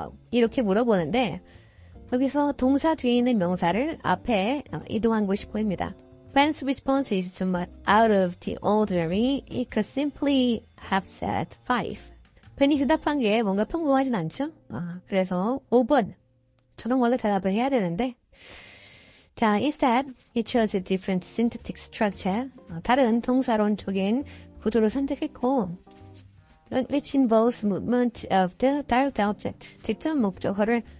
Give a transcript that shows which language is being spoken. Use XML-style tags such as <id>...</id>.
<ko>이렇게 물어보는데 여기서 동사 뒤에 있는 명사를 앞에 이동한 것이 보입니다.</ko> <en>Ben's response is somewhat out of the ordinary. It could simply have said 5.</en> <ko>벤이 대답한 게 뭔가 평범하진 않죠? 그래서 5번. 저는 원래 대답을 해야 되는데 자,</ko> <en>instead, he chose a different syntactic structure.</en> <ko>다른 동사론적인 구조를 선택했고</ko> <en>which involves movement of the direct object.</en> <ko>직접 목적어를</ko>